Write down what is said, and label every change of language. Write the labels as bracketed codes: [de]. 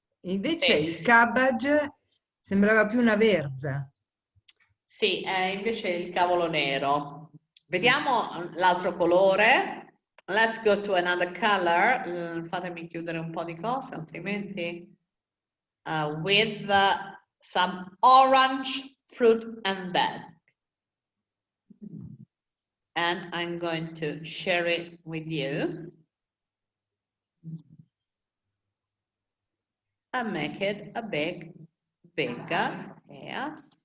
[it] Invece il cabbage sembrava più una verza. Sì, è invece il cavolo nero. Vediamo l'altro colore. [en] Let's go to another color. [it] Fatemi chiudere un po' di cose, altrimenti. [en] With some orange fruit and veg. And I'm going to share it with you. And make it a bigger here.